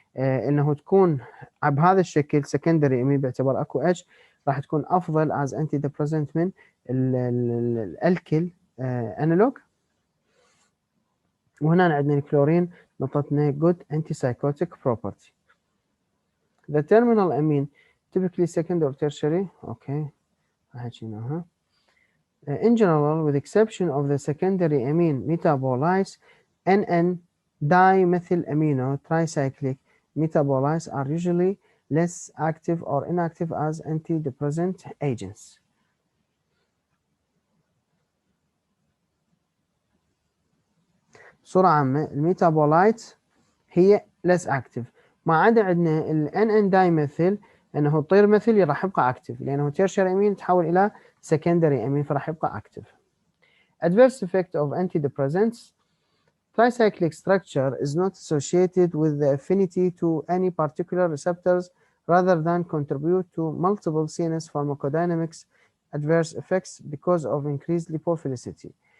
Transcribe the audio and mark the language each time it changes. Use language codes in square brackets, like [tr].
[ar] انه تكون بهذا الشكل سكندري امين باعتبار اكو اتش راح تكون افضل از انتي ديبريسنت من الالكيل انالوج. وهنا عندنا الكلورين نطتنا good antipsychotic property. [en] The terminal amine typically second or tertiary. [ar] Okay. حكيناها. [en] In general, with exception of the secondary amine metabolites, NN-dimethylamino tricyclic metabolites are usually less active or inactive as antidepressant agents. [ar] بصورة عامة الميتابولايت هي less active، ما عدا عندنا ال NN-dimethyl انه تطير مثل راح يبقى active، لانه tertiary amine تحول الى secondary amine فراح يبقى active. [en] Adverse effect of antidepressants. Tricyclic structure is not associated with the affinity to any particular receptors rather than contribute to multiple CNS pharmacodynamics adverse effects because of increased lipophilicity.